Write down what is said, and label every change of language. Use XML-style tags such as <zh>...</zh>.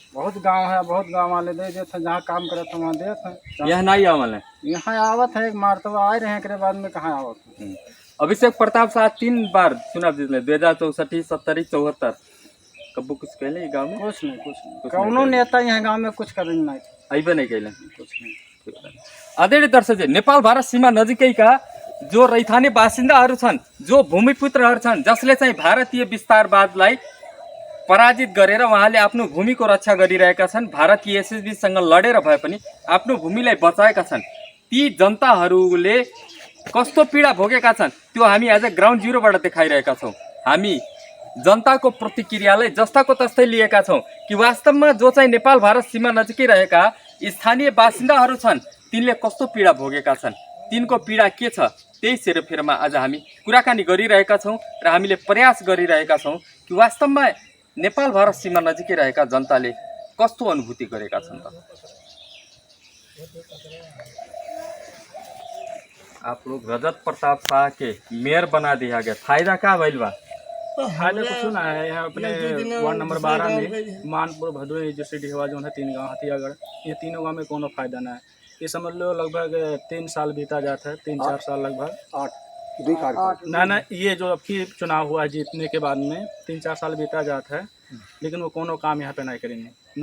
<hi>बहुत गांव है, बहुत गांव वाले दे देते, जहाँ काम करे थे वहाँ देते। यहाँ नहीं आवल है, यहाँ आवत है, एक मारतबा आए रहे के बाद में कहाँ आवत है। अभिषेक प्रताप शाह 3 बार चुनाव जीतले, 2064, 70, 74। कबू कुछ कहले गाँव में? कुछ नहीं कुछ कौनो नहीं नेता यहाँ गांव में कुछ करने नहीं अइबे नहीं कहले। कुछ नहीं।</hi> <ne>आदरणीय दर्शक, नेपाल भारत सीमा नजिकैका जो रैथाने बासिन्दाहरू छन्, जो भूमिपुत्रहरू छन्, जसले चाहिँ भारतीय विस्तारवादलाई पराजित गरेर उहाँले आफ्नो भूमिको रक्षा गरिरहेका छन्, भारतीय एसएसबीसँग लडेर भए पनि आफ्नो भूमिलाई बचाएका छन्, ती जनताहरूले कस्तो पीडा भोगेका छन् त्यो हामी आज ग्राउन्ड जिरोबाट देखाइरहेका छौँ। हामी जनताको प्रतिक्रियालाई जस्ताको तस्तै लिएका छौँ कि वास्तवमा जो चाहिँ नेपाल भारत सीमा नजिकै रहेका स्थानीय बासिन्दाहरू छन् तिनले कस्तो पीडा भोगेका छन्, तिनको पीडा के छ, त्यही सेरोफेरोमा आज हामी कुराकानी गरिरहेका छौँ र हामीले प्रयास गरिरहेका छौँ कि वास्तवमा नेपाल भारत सीमा नजिकै रहेका जनताले कस्तो अनुभूति गरेका छन् त।</ne> <hi>आप लोग रजत प्रताप शाह के मेयर बना दिया गया, फायदा क्या भइल बा? फायदा कुछ ना है। यहाँ अपने वार्ड नंबर 12 में मानपुर, भदोही, जैसे डिहवा जो है 3 गाँव हथियागढ़, ये तीनों गाँव में कोनो फायदा ना है। ये समझ लो लगभग 3 साल बीता जाता है, 3-4 साल लगभग 8 ना ये जो अब की चुनाव हुआ है जीतने के बाद में 3-4 साल बीता जाता है, लेकिन वो कोनो काम यहाँ पे नहीं करेंगे।</hi>